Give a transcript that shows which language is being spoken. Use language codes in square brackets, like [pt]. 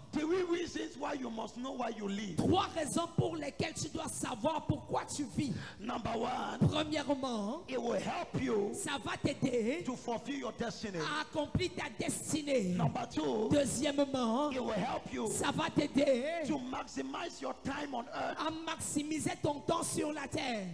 [en] 3 reasons why you must know why you live. [fr] 3 raisons pour lesquelles tu dois savoir pourquoi tu vis. [en] Number 1, [fr] Premièrement, [en] it will help you [fr] ça va t'aider [en] to fulfill your destiny. [fr] à accomplir ta destinée. [en] Number 2, [fr] Deuxièmement, [en] it will help you [fr] ça va t'aider [en] to maximize your time on earth. [fr] à maximiser ton temps sur la terre.